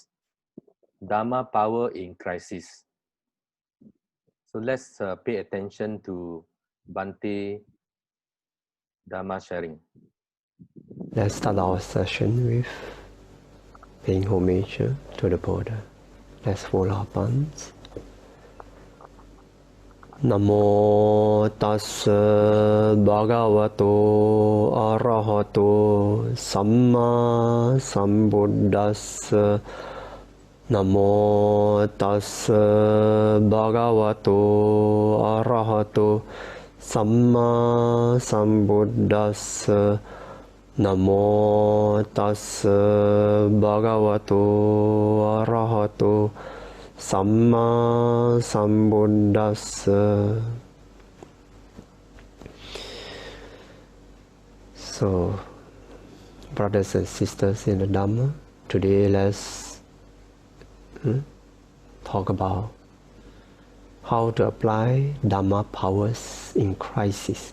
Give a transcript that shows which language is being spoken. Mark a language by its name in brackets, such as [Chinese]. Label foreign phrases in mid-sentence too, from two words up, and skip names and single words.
[English] Dhamma power in crisis. So let's pay attention to Bante Dhamma sharing. Let's start our session with paying homage to the Buddha. Let's fold our palms. [Pali] Namo tassa bhagavato arahato samma sambuddhassa. Namo tassa bhagavato arahato samma sambuddhassa. Namo tassa bhagavato arahato samma sambuddhassa. [English] So, brothers and sisters in the Dhamma, today let's talk about how to apply Dhamma powers in crisis.